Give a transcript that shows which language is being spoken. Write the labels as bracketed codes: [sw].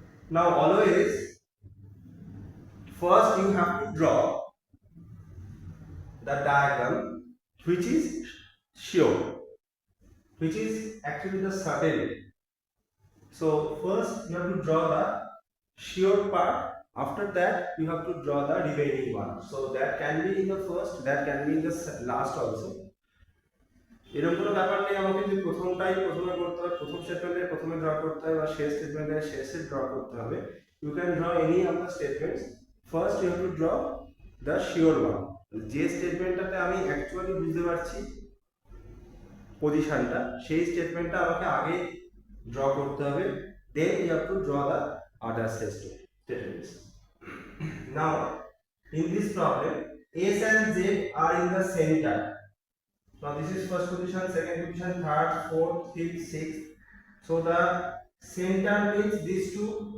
[en] Now always, first you have to draw the diagram which is sure, which is actually the certain. So first you have to draw the sure part. After that you have to draw the remaining one. So that can be in the first, that can be in the last also. [bn] এরকম কোনো ব্যাপার নেই আমাকে যে প্রথমটাই প্রথমে করতে হবে, প্রথম স্টেটমেন্টে প্রথমে ড্র করতে হবে বা শেষ স্টেটমেন্টে শেষে ড্র করতে হবে। [en] You can draw any of the statements. First you have to draw the sure one. [bn] যে স্টেটমেন্টটাতে আমি অ্যাকচুয়ালি বুঝতে পারছি পজিশনটা, সেই স্টেটমেন্টটা আমাকে আগে ড্র করতে হবে। [en] Then you have to draw the other statements. Now in this problem, S and Z are in the center. Now this is first position, second position, third, fourth, fifth, sixth. So the center means these two.